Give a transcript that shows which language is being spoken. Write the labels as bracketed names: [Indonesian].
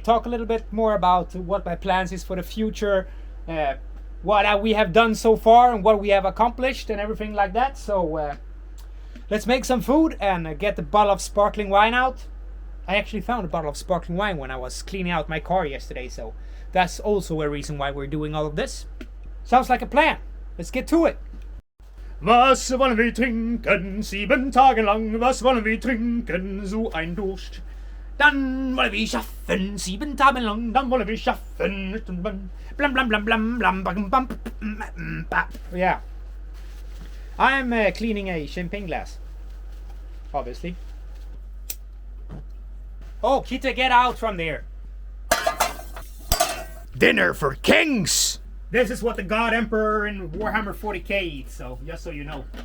[English] Talk a little bit more about what my plans is for the future, what we have done so far and what we have accomplished and everything like that. So let's make some food and get the bottle of sparkling wine out. I actually found a bottle of sparkling wine when I was cleaning out my car yesterday, so that's also a reason why we're doing all of this. Sounds like a plan. Let's get to it. [German] Was wollen wir trinken, 7 Tage lang, was wollen wir trinken, so ein Durst. Dann wollen wir schaffen, 7 Tage lang, dann wollen wir schaffen. Blam blam blam blam blam blam blam. Yeah. [English] I'm cleaning a champagne glass. Obviously. Oh, Kita, get out from there. Dinner for kings! This is what the God Emperor in Warhammer 40k eats, so just so you know.